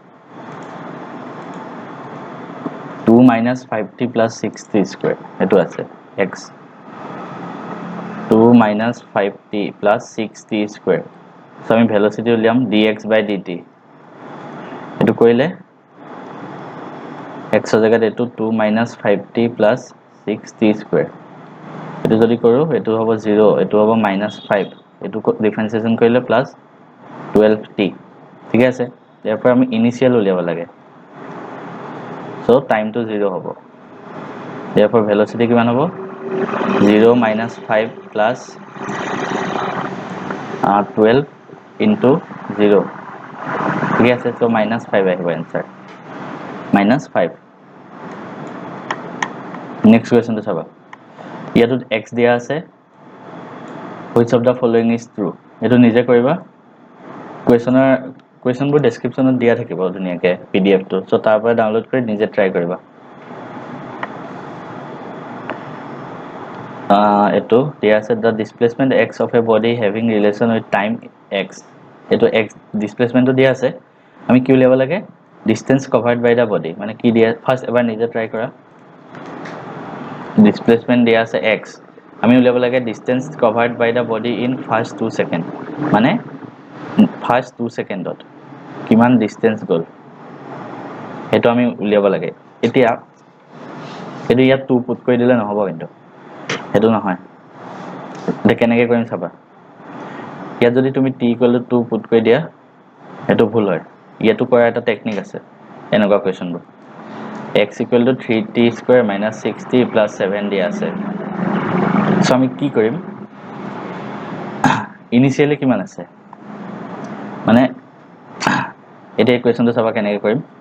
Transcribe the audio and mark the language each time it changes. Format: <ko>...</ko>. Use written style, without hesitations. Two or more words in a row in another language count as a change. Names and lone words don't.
<as>2</as> <en>minus 5t plus 6t square</en> <as>এটো আছে x 2</as> <en>minus 5t plus 6t square</en> <as>so আমি velocity উলিয়াম</as> <en>dx by dt</en> <as>এটো কৰিলে x এর জায়গাত এটো 2</as> <en>minus 5t plus 6t square</en> <as>এটো যদি কৰো এটো হ'ব 0 এটো হ'ব -5 এটো ডিফারেন্সিয়েশন কৰিলে প্লাস 12t ঠিক আছে এরপর আমি ইনিশিয়াল উলিয়াব লাগে</as> <en>so time to 0</en> <as>হ'ব</as> <en>therefore velocity</en> <as>কিমান হ'ব 0</as> <en>minus 5 plus 12 into 0</en> <as>ঠিক আছে so -5 আহিব आंसर -5</as> <en>next question to</en> <as>চাবা ইয়াতো x দিয়া আছে</as> <en>which of the following is true</en> <as>এটো নিজে কৰিবা কোৱেশ্চনবোৰ ডেসক্ৰিপচনত দিয়া থাকিব ধুনিয়াকে pdf টো সো তাৰ পৰা ডাউনলোড কৰি নিজে ট্ৰাই কৰিবা এটো দিয়া আছে</as> <en>the displacement x of a body having relation with time</en> <as>x এটো x displacement টো দিয়া আছে আমি কি উলিয়াব লাগে</as> <en>distance covered by the body</en> <as>মানে কি দিয়া ফার্স্ট এবাৰ নিজে ট্ৰাই কৰা displacement দিয়া আছে x আমি উলিয়াব লাগে</as> <en>distance covered by the body in first 2 second</en> <as>মানে first 2 সেকেন্ডত কিমান ডিসটেন্স গল এটো আমি উলিয়াব লাগে এতিয়া এটো ইয়াত 2 পুট কৰি দিলে নহব কিন্তু এটো নহয় এটা কেনেকৈ কৰিম চাবা ইয়াত যদি তুমি t = 2 পুট কৰি দিয়া এটো ভুল হয় ইয়াতো কৰা এটা টেকনিক আছে এনেকুৱা কোৱেশ্চনবোৰ x =</as> <en>3t square minus 6t plus 7</en> <as>দিয়া আছে সো আমি কি কৰিম ইনিশিয়ালি কিমান আছে মানে এটা ইকুয়েশনটো চাবা কেনেকৈ কৰিম</as>